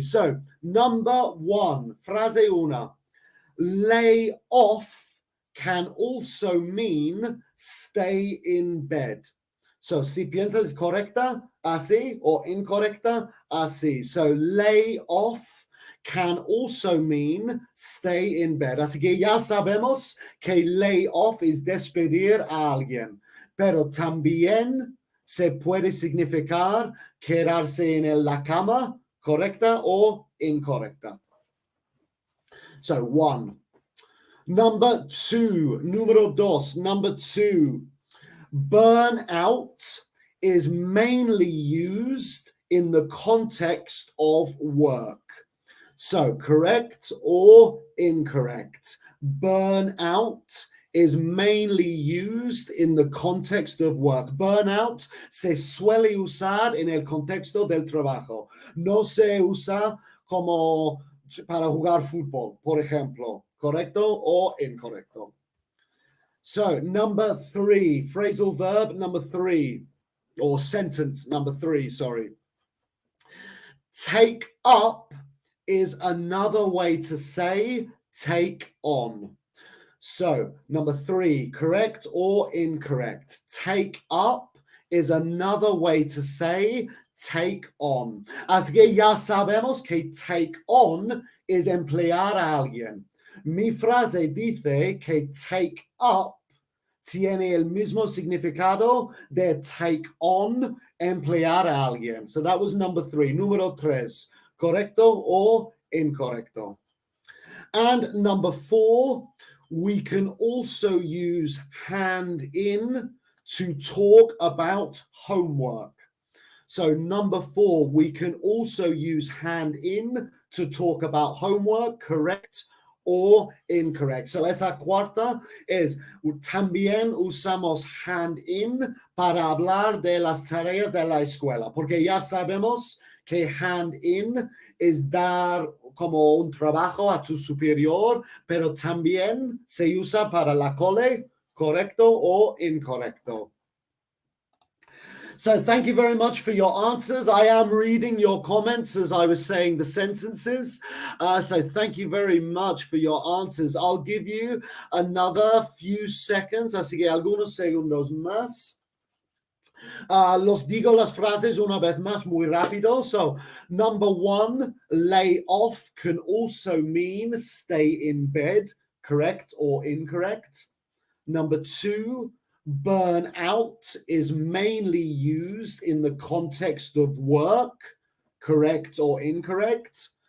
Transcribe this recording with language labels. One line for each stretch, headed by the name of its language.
English: So, number 1, frase 1. Lay off can also mean stay in bed.
Spanish: So, si piensas correcta, así, o incorrecta, así.
English: So, lay off can also mean stay in bed.
Spanish: Así que ya sabemos que lay off es despedir a alguien, pero también se puede significar quedarse en la cama, correcta o incorrecta.
English: So, 1. Number 2,
Spanish: número 2,
English: number 2. Burnout is mainly used in the context of work. So, correct or incorrect? Burnout is mainly used in the context of work.
Spanish: Burnout se suele usar en el contexto del trabajo. No se usa como para jugar fútbol, por ejemplo. ¿Correcto o incorrecto?
English: So, number 3, phrasal verb number 3, or sentence number 3, sorry. Take up is another way to say take on. So, number 3, correct or incorrect? Take up is another way to say take on.
Spanish: Así que ya sabemos que take on es emplear a alguien. Mi frase dice que take up tiene el mismo significado de take on, emplear a alguien.
English: So that was number 3.
Spanish: Número 3, correcto or incorrecto?
English: And number 4, we can also use hand in to talk about homework. So number 4, we can also use hand in to talk about homework, correct or incorrect.
Spanish: So esa cuarta es, también usamos hand in para hablar de las tareas de la escuela, porque ya sabemos que hand in es dar como un trabajo a tu superior, pero también se usa para la cole, correcto o incorrecto.
English: So thank you very much for your answers. I am reading your comments as I was saying the sentences. So thank you very much for your answers. I'll give you another few seconds,
Spanish: así que algunos segundos más. Los digo las frases una vez más muy rápido.
English: So number one, lay off can also mean stay in bed, correct or incorrect. Number two, burn out is mainly used in the context of work, correct or incorrect.